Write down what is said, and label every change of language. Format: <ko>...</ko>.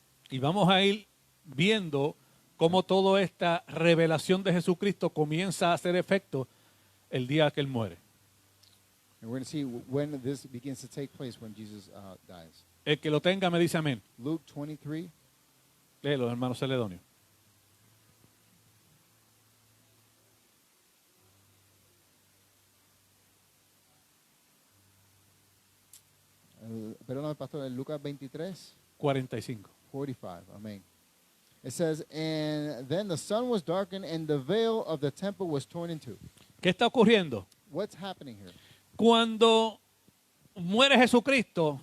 <es>Y vamos a ir viendo cómo toda esta revelación de Jesucristo comienza a hacer efecto el día que Él muere.</es> <en>And we're going to see when this begins to take place when Jesus dies.</en> <es>El que lo tenga me dice amén.</es> <en>Luke 23.</en> <es>Léelo, hermano Celedonio. Perdóname, pastor, en Lucas 23. 45. 45. Amen.</es> <en>It says, and then the sun was darkened and the veil of the temple was torn in two.</en> <es>¿Qué está ocurriendo?</es> <en>What's happening here?</en> <es>Cuando muere Jesucristo,</es>